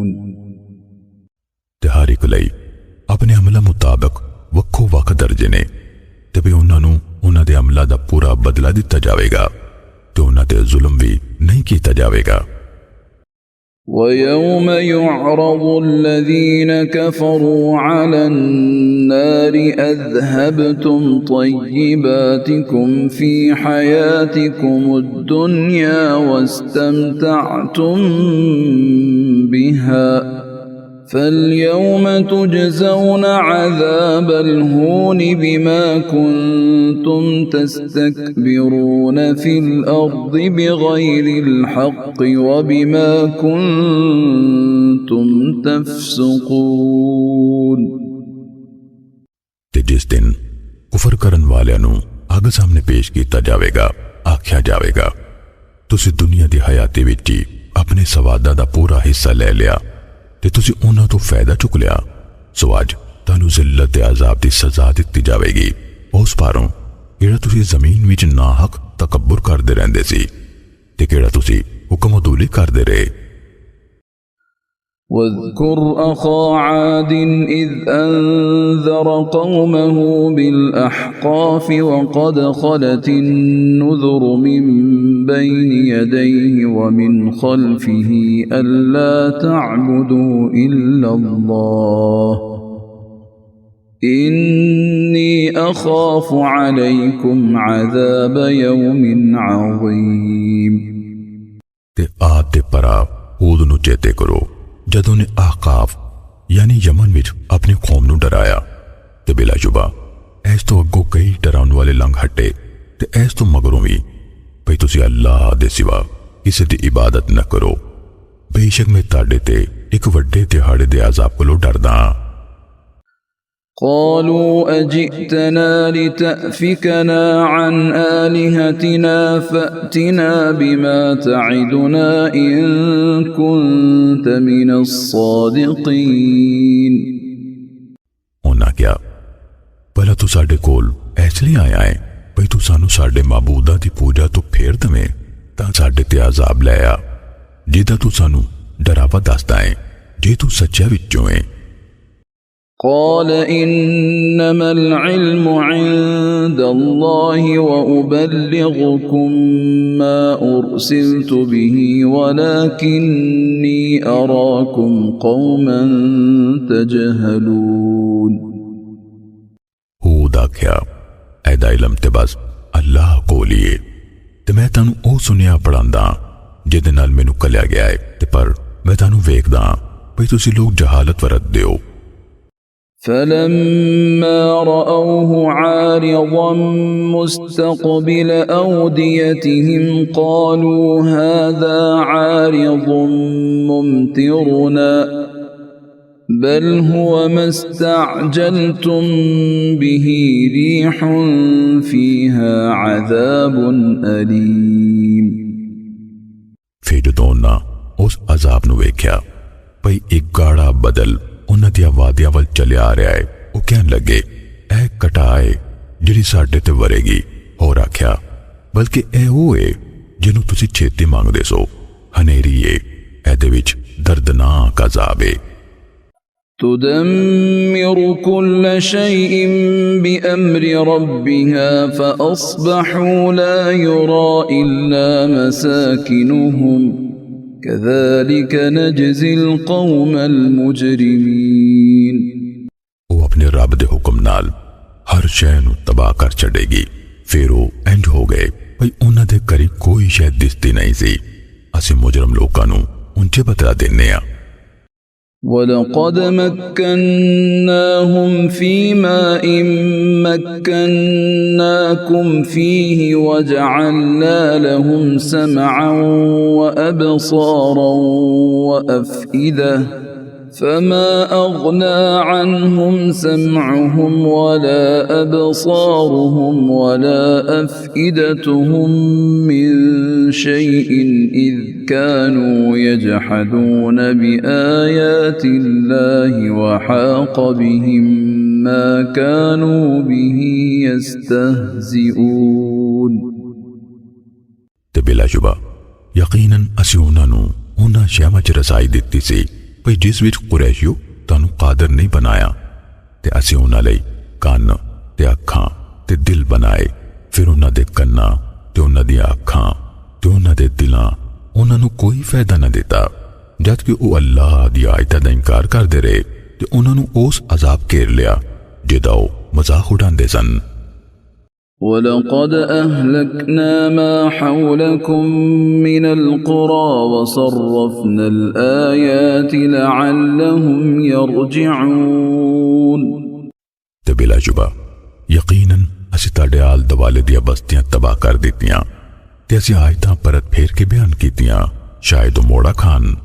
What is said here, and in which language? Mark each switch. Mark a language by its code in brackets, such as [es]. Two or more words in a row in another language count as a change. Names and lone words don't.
[pa] ਤੇ ਹਰ ਇੱਕ ਲਈ ਅਪਣੇ ਅਮਲਾਂ ਮੁਤਾਬਿਕ ਵੱਖੋ ਵੱਖ ਦਰਜੇ ਨੇ ਤੇ ਭੀ ਉਨ੍ਹਾਂ ਨੂੰ ਉਨ੍ਹਾਂ ਦੇ ਅਮਲਾਂ ਦਾ ਪੂਰਾ ਬਦਲਾ ਦਿੱਤਾ ਜਾਵੇਗਾ ਤੇ ਉਨ੍ਹਾਂ ਤੇ ਜ਼ੁਲਮ ਭੀ ਨਹੀਂ ਕੀਤਾ ਜਾਵੇਗਾ। [ar] ويوم يعرض الذين كفروا على النار أذهبتم طيباتكم في حياتكم الدنيا واستمتعتم بها فاليوم تجزون عذاب الهون بما كنتم تستكبرون في الأرض بغير الحق وبما كنتم تفسقون। [pa] ਤੇ ਜਿਸ ਦਿਨ ਕੁਫ਼ਰ ਕਰਨ ਵਾਲਿਆਂ ਨੂੰ ਅੱਗ ਸਾਹਮਣੇ ਪੇਸ਼ ਕੀਤਾ ਜਾਏਗਾ, ਆਖਿਆ ਜਾਏਗਾ ਤੁਸੀਂ ਦੁਨੀਆ ਦੀ ਹਯਾਤੀ ਵਿੱਚ ਹੀ ਅਪਣੇ ਸਵਾਦਾਂ ਦਾ ਪੂਰਾ ਹਿੱਸਾ ਲੈ ਲਿਆ ਤੇ ਤੁਸੀਂ ਉਨ੍ਹਾਂ ਤੋ ਫ਼ਾਇਦਾ ਚੁੱਕ ਲਿਆ, ਸੋ ਅੱਜ ਤੁਹਾਨੂੰ ਜ਼ਿੱਲਤ ਤੇ ਅਜ਼ਾਬ ਦੀ ਸਜ਼ਾ ਦਿੱਤੀ ਜਾਏਗੀ ਉਸ ਪਾਰੋਂ ਜਿਹੜਾ ਤੁਸੀਂ ਜ਼ਮੀਨ ਵਿੱਚ ਨਾਹੱਕ ਤਕੱਬੁਰ ਕਰਦੇ ਰਹਿੰਦੇ ਸੀ ਤੇ ਕਿਹੜਾ ਤੁਸੀਂ ਹੁਕਮ ਅਦੂਲੀ ਕਰਦੇ ਰਹੇ। [ar] واذكر أخا عاد إذ أنذر قومه بالأحقاف وقد خلت النذر من بين يديه ومن خلفه ألا تعبدوا إلا الله إني أخاف عليكم عذاب يوم عظيم। [pa] ਤੇ ਆਦ ਤੇ ਪਰਾ ਹੂਦ ਨੂੰ ਚੇਤੇ ਕਰੋ ਜਦੋਂ ਨੇ ਆਹਕਾਫ਼ ਯਾਨੀ ਯਮਨ ਵਿੱਚ ਅਪਣੀ ਕੌਮ ਨੂੰ ਡਰਾਇਆ ਤੇ ਬਿਲਾਸ਼ੁਬਾ ਐਸ ਤੋ ਅਗੋਂ ਕਈ ਡਰਾਉਣ ਵਾਲੇ ਲੰਘ ਹਟੇ ਤੇ ਐਸ ਤੋ ਮਗਰੋਂ ਭੀ ਭਈ ਤੁਸੀਂ ਅੱਲਾਹ ਦੇ ਸਿਵਾ ਕਿਸੇ ਦੀ ਇਬਾਦਤ ਨਾ ਕਰੋ। ਬੇਸ਼ੱਕ ਮੈਂ ਤੁਹਾਡੇ ਤੇ ਇੱਕ ਵੱਡੇ ਦਿਹਾੜੇ ਦੇ ਅਜ਼ਾਬ ਕੋਲੋਂ ਡਰਦਾ ਹਾਂ। [ar] قالوا أجئتنا لتأفكنا عن آلهتنا فأتنا بما تعدنا إن كنت من الصادقين। [pa] ਉਹਨਾਂ ਕਿਹਾ ਭਲਾ ਤੂੰ ਸਾਡੇ ਕੋਲ ਇਸ ਲਈ ਆਇਆ ਹੈ ਭਈ ਤੂੰ ਸਾਨੂੰ ਸਾਡੇ ਮਾਬੂਦਾਂ ਦੀ ਪੂਜਾ ਤੋਂ ਫੇਰ ਦਵੇਂ ਤਾਂ ਸਾਡੇ ਤੇ ਅਜ਼ਾਬ ਲੈ ਆ ਜਿਹਦਾ ਤੂੰ ਸਾਨੂੰ ਡਰਾਵਾ ਦੱਸਦਾ ਹੈ ਜੇ ਤੂੰ ਸੱਚਾ ਵਿੱਚੋਂ ਹੈ। [ar] قال إنما العلم عند الله وأبلغكم ما أرسلت به ولكني أراكم قوما تجهلون। [pa] ਹੂਦ ਆਖਿਆ ਐਦਾ ਇਲਮ ਤੇ ਬਸ ਅੱਲਾਹ ਕੋਲ ਹੀ ਹੈ ਤੇ ਮੈਂ ਤੁਹਾਨੂੰ ਉਹ ਸੁਨਿਆ ਪੜਾਂਦਾ ਜਿਹਦੇ ਨਾਲ ਮੈਨੂੰ ਕਲਿਆ ਗਿਆ ਹੈ ਤੇ ਪਰ ਮੈਂ ਤੁਹਾਨੂੰ ਵੇਖਦਾ ਭਈ ਤੁਸੀਂ ਲੋਕ ਜਹਾਲਤ ਵਰਤਦੇ ਹੋ। [ar] فلما رأوه عارضا مستقبل أوديتهم قالوا هذا عارض ممطرنا بل هو ما استعجلتم به ريح فيها عذاب أليم۔ [pa] ਫਿਰ ਜਦੋਂ ਉਹਨਾਂ ਉਸ ਅਜ਼ਾਬ ਨੂੰ ਵੇਖਿਆ ਭਈ ਇੱਕ ਗਾੜਾ ਬਦਲ ਉਹਨਾਂ ਦੀਆਂ ਵਾਦੀਆਂ ਵੱਲ ਚੱਲਿਆ ਆ ਰਿਹਾ ਹੈ ਉਹ ਕਹਿਣ ਲੱਗੇ ਇਹ ਕਟਾਏ ਜਿਹੜੀ ਸਾਡੇ ਤੇ ਵਰੇਗੀ। ਹੋਰ ਆਖਿਆ ਬਲਕਿ ਇਹ ਉਹ ਹੈ ਜਿਹਨੂੰ ਤੁਸੀਂ ਛੇਤੀ ਮੰਗਦੇ ਸੋ ਹਨੇਰੀ ਹੈ ਇਹਦੇ ਵਿੱਚ ਦਰਦਨਾਕ ਅਜ਼ਾਬ ਹੈ। [ar] تدمر كل شيء بأمر ربها فأصبحوا لا يرى إلا مساكنهم كذلك نجزي القوم المجرمين۔ [pa] ਉਹ ਆਪਣੇ ਰੱਬ ਦੇ ਹੁਕਮ ਨਾਲ ਹਰ ਸ਼ੈ ਨੂੰ ਤਬਾਹ ਕਰ ਛੱਡੇਗੀ। ਫਿਰ ਉਹ ਇੰਜ ਹੋ ਗਏ ਭਈ ਉਹਨਾਂ ਦੇ ਕਰੀਬ ਕੋਈ ਸ਼ੈ ਦਿਸਦੀ ਨਹੀਂ ਸੀ। ਅਸੀਂ ਮੁਜਰਮ ਲੋਕਾਂ ਨੂੰ ਉਂਚੇ ਬਦਲਾ ਦਿੰਨੇ ਆ। [ar] وَلَقَدْ مَكَّنَّاهُمْ فِي مَاءٍ مَكَّنَّاكُمْ فِيهِ وَجَعَلْنَا لَهُمْ سَمْعًا وَأَبْصَارًا وَأَفْئِدَةً فَمَا أَغْنَى عَنْهُمْ سَمْعُهُمْ وَلَا أَبْصَارُهُمْ وَلَا أَفْئِدَتُهُمْ مِنْ شَيْءٍ إِذْ كَانُوا يَجْحَدُونَ بِآيَاتِ اللَّهِ وَحَاقَ بِهِمْ مَا كَانُوا بِهِ يَسْتَهْزِئُونَ۔ [pa] ਤੇ ਬਿਲਾਸ਼ੁਬਾ ਯਕੀਨਨ ਅਸੀਂ ਉਹਨਾਂ ਨੂੰ ਉਹਨਾਂ ਸ਼ੈਵਾਂ 'ਚ ਰਸਾਈ ਦਿੱਤੀ ਸੀ ਭਈ ਜਿਸ ਵਿੱਚ ਕੁਰੈਸ਼ੀਓ ਤੁਹਾਨੂੰ ਕਾਦਰ ਨਹੀਂ ਬਣਾਇਆ ਤੇ ਅਸੀਂ ਉਹਨਾਂ ਲਈ ਕੰਨ ਤੇ ਅੱਖਾਂ ਤੇ ਦਿਲ ਬਣਾਏ। ਫਿਰ ਉਹਨਾਂ ਦੇ ਕੰਨਾਂ ਤੇ ਉਹਨਾਂ ਦੀਆਂ ਅੱਖਾਂ ਤੇ ਉਹਨਾਂ ਦੇ ਦਿਲਾਂ ਉਹਨਾਂ ਨੂੰ ਕੋਈ ਫਾਇਦਾ ਨਾ ਦਿੱਤਾ ਜਦ ਕਿ ਉਹ ਅੱਲਾਹ ਦੀ ਆਇਤਾਂ ਦਾ ਇਨਕਾਰ ਕਰਦੇ ਰਹੇ ਤੇ ਉਹਨਾਂ ਨੂੰ ਉਸ ਅਜ਼ਾਬ ਘੇਰ ਲਿਆ ਜਿਹਦਾ ਉਹ ਮਜ਼ਾਕ ਉਡਾਉਂਦੇ ਸਨ। [ar] وَلَقَدْ أَهْلَكْنَا مَا حَوْلَكُمْ مِنَ الْقُرَى وَصَرَّفْنَا الْآيَاتِ لَعَلَّهُمْ يَرْجِعُونَ۔ [pa] ਤੇ ਬਿਲਾਸ਼ੁਬਾ ਯਕੀਨਨ ਅਸੀਂ ਤੁਹਾਡੇ ਆਲ ਦੁਆਲੇ ਦੀਆਂ ਬਸਤੀਆਂ ਤਬਾਹ ਕਰ ਦਿੱਤੀਆਂ ਤੇ ਅਸੀਂ ਆਇਤਾਂ ਪਰਤ ਫੇਰ ਕੇ ਬਿਆਨ ਕੀਤੀਆਂ ਸ਼ਾਇਦ ਉਹ ਮੋੜਾ ਖਾਨ।